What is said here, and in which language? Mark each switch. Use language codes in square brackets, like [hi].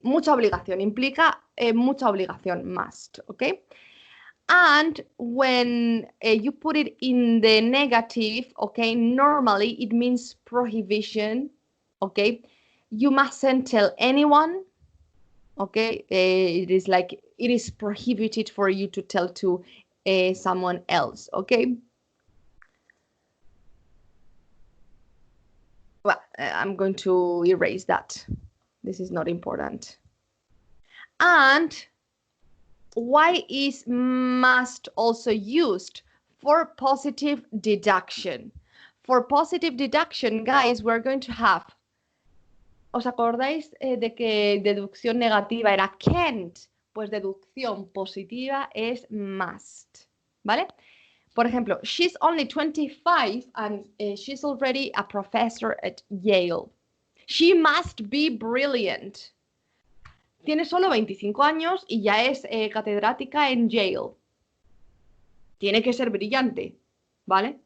[es] Mucha obligación, implica mucha obligación, must, ¿ok? [en] And when you put it in the negative, okay, normally it means prohibition, okay? You mustn't tell anyone, okay? It is like, it is prohibited for you to tell to someone else, okay? Well, I'm going to erase that. This is not important. And why is must also used? For positive deduction. For positive deduction, guys, we're going to have, [es] ¿os acordáis de que deducción negativa era can't? Pues deducción positiva es must. ¿vale? Por ejemplo, [en] she's only 25 and she's already a professor at Yale. She must be brilliant. [es] Tiene solo 25 años y ya es catedrática en Yale. Tiene que ser brillante, ¿vale?